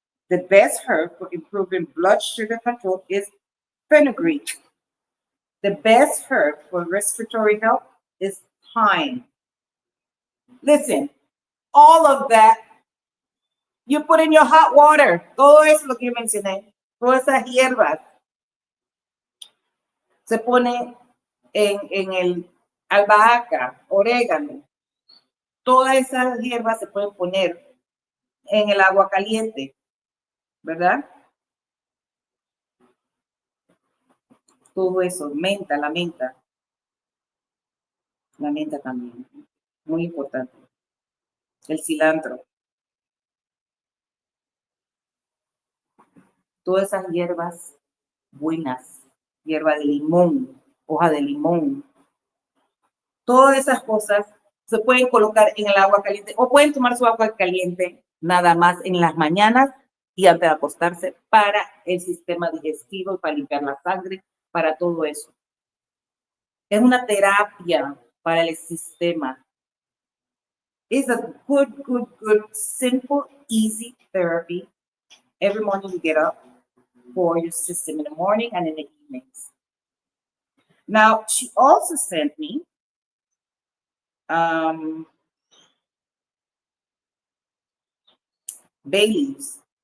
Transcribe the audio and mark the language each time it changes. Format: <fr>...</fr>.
<en>The best herb for improving blood sugar control is fenugreek. The best herb for respiratory health is thyme. Listen, all of that you put in your hot water.</en> <es>Todo eso lo que yo mencioné, todas esas hierbas se pone en el albahaca, orégano. Todas esas hierbas se pueden poner en el agua caliente, ¿verdad? Todo eso, menta, la menta también, muy importante. El cilantro. Todas esas hierbas buenas, hierba de limón, hoja de limón. Todas esas cosas se pueden colocar en el agua caliente o pueden tomar su agua caliente nada más en las mañanas y antes de acostarse para el sistema digestivo, para limpiar la sangre, para todo eso. Es una terapia para el sistema.</es> <en>It's a good, simple, easy therapy. Every morning you get up for your system in the morning and in the evenings. Now, she also sent me bay leaves.</en>